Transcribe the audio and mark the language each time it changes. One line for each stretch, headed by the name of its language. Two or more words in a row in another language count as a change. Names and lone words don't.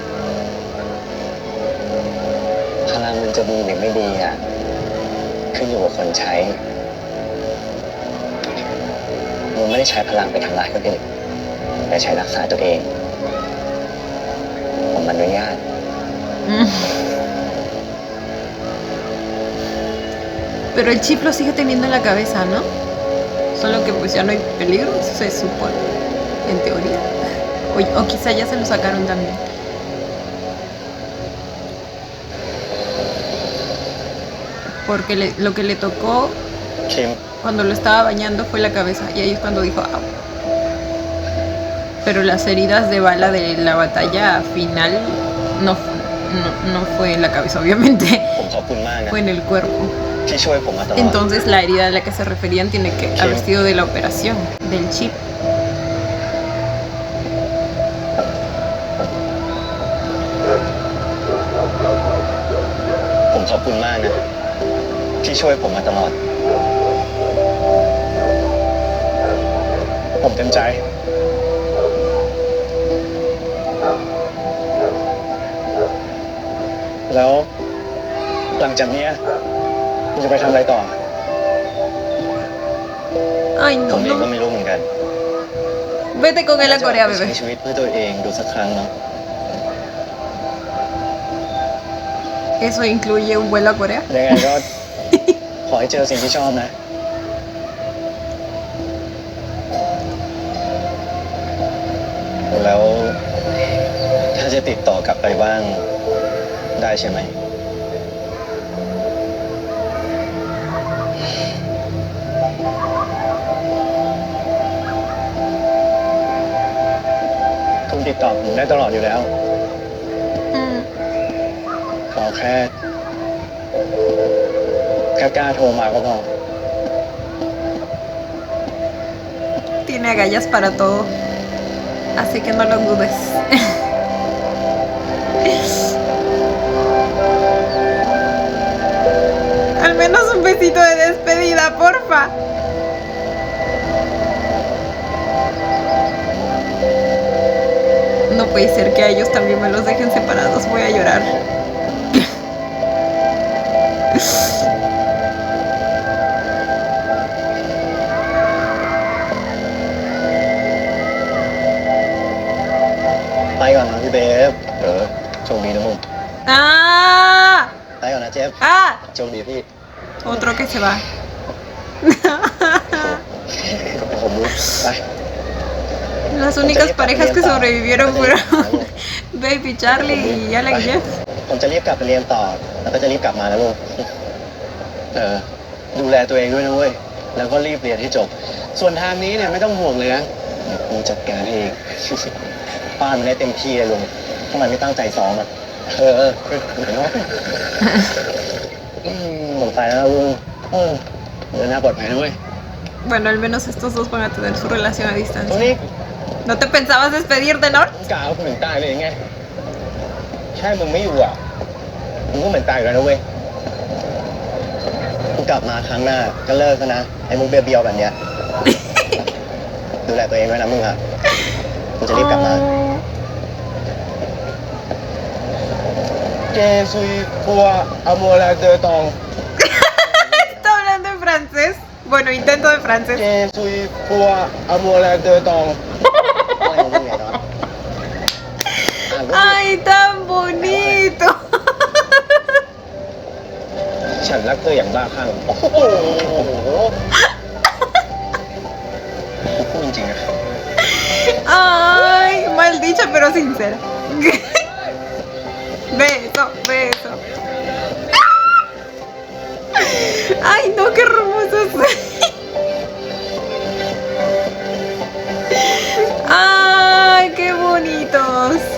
Thai: พลังมันจะดีหรือไม่ดีอ่ะขึ้นอยู่กับคนใช้ลุงไม่ได้ใช้พลังไปทำลายคนอื่นแต่ใช้รักษาตัวเอง ผมอนุญาต Mm.
Spanish: Pero el chip lo sigue teniendo en la cabeza, ¿no? Solo que pues ya no hay peligro, se supone. En teoría. O quizá ya se lo sacaron también. Porque lo que le tocó
Thai: คิม
Spanish: cuando lo estaba bañando fue la cabeza. Y ahí es cuando dijo, "Au". Pero las heridas de bala de la batalla final no fue en la cabeza, obviamente.
Thai: ผมขอบคุณมากนะ
Spanish: Fue en el cuerpo.
Thai: ที่ช่วยผมมาตลอด
Spanish: Entonces la herida a la que se referían tiene que haber sido de la operación, del chip. ผมขอบคุณมากนะที่ช่วยผมมาตลอด ผมเต็มใจ แล้วหลังจากเนี้ยคุณจะไปทำอะไรต่อ Ay,
Thai: ผม
Spanish: no,
Thai: เองก็
Spanish: no.
Thai: ไม่รู้เหมือนกัน
Spanish: Vete con él a Corea,
Thai: ใช้
Spanish: bebé.
Thai: ชีวิตเพื่อตัวเองดูสักครั้งเนาะ
Spanish: ¿Eso incluye un vuelo a Corea?
Thai: ยังไงก็ ขอให้เจอสิ่งที่ชอบนะ แล้วถ้าจะติดต่อกลับไปบ้างได้ใช่ไหม คุณติดต่อผมได้ตลอดอยู่แล้ว Mm. ขอแค่กล้าโทรมาก็พอ
Spanish: tiene agallas para todo. Así que no lo dudes. Al menos un besito de despedida, porfa. No puede ser que a ellos también me los dejen separados. Voy a llorar.
Thai: ไปก่อนนะพี่เบฟโชคดีนะมึง ¡Ah! ไปก่อนนะเจฟ ¡Ah! โชคดีพี่
Spanish: Otro que se va.
Thai: ผมรู้ไป
Spanish: Las únicas parejas que sobrevivieron fueron Baby Charlie y Alex Jeff.
Thai: ผมจะรีบกลับไปเรียนต่อ แล้วก็จะรีบกลับมาแล้วลูกดูแลตัวเองด้วยนะเว้ย แล้วก็รีบเรียนให้จบ ส่วนทางนี้เนี่ยไม่ต้องห่วงเลยนะเดี๋ยวกูจัดการเอง ป้านมันได้เต็มที่เลยลุงถ้ามันไม่ตั้งใจซ้อมอ่ะเดี๋ยวน้องหมดไปแล้วนะลุงเดินหน้าปลอดภัยนะเว้ย
Spanish: Bueno, al menos estos dos van a tener su relación a
Thai: ตรง
Spanish: distancia.
Thai: นี้
Spanish: ¿No te pensabas despedirte, Nor?
Thai: กล่าวเหมือนตายเลยไงแค่มึงไม่อยู่อ่ะมึงก็เหมือนตายอยู่แล้วนะเว้ยกูกลับมาครั้งหน้าก็เลิกแล้วนะไอ้มุกเบียวๆแบบเนี้ย ดูแลตัวเองด้วยนะมึงอ่ะกูจะรีบกลับมา Que soy por amor de ton.
Spanish: Está hablando en francés. Bueno, intento de francés. Que soy por amor de ton. ¡Ay, tan bonito!
Thai: ฉันรักเธออย่างบ้าคลั่งโอ้โหพูดจริงๆนะ
Spanish: ¡Ay! Mal dicho, pero sincera. Beso, beso. ¡Ay, no! ¡Qué hermosos! ¡Ay, qué bonitos!